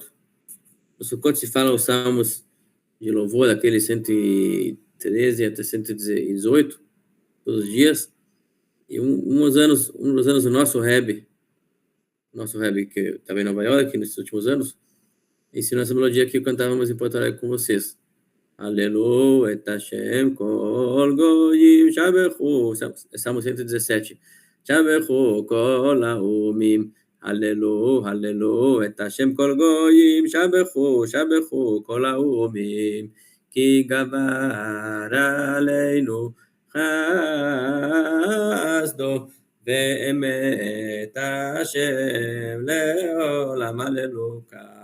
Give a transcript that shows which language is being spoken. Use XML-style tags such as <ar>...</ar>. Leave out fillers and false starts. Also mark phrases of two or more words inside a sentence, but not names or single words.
<pt>No Sukkot se fala os salmos de louvor, aqueles 113 até 118, todos os dias. E uns anos o nosso Rebbe, que estava em Nova York nesses últimos anos, ensinou essa melodia que cantávamos em Porto Alegre com vocês. Aleluia,</pt> <he>את השם כל גוים שבחו, Salmo 117. שבחו כל האומים,</he> <pt>Aleluia, aleluia,</pt> <he>את השם כל גוים שבחו כל האומים, כי גבר עלינו חסדו, ואמת השם לעולם הללויה.</he>